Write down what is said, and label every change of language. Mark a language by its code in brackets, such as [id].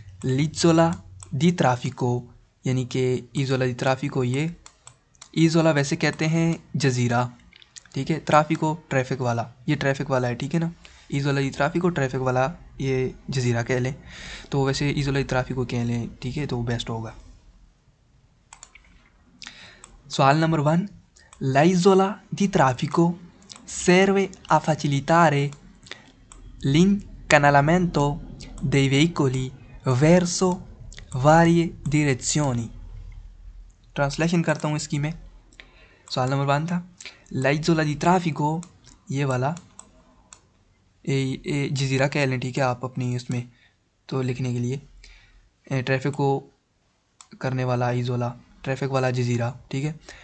[hi] L'isola di traffico, यानी कि इज़ोला दी ट्राफिको। ये इज़ोला वैसे कहते हैं जज़ीरा, ठीक है। ट्राफिको ट्रैफिक वाला, ये ट्रैफिक वाला है, ठीक है ना। इज़ोला दी ट्राफिको ट्रैफिक वाला, ये जज़ीरा कह लें। तो वैसे इज़ोला दी ट्राफिको कह लें, ठीक है, तो बेस्ट होगा। सवाल number 1, [it] l'isola di traffico serve a facilitare l'incanalamento dei veicoli verso varie direzioni। [hi] Translation करता हूँ इसकी मैं। सवाल नंबर 1 था, l'isola di traffico, ये वाला जज़ीरा कह लें, ठीक है, आप अपनी उसमें तो लिखने के लिए ट्रैफिक को करने वाला इज़ोला, ट्रैफिक वाला जज़ीरा, ठीक है।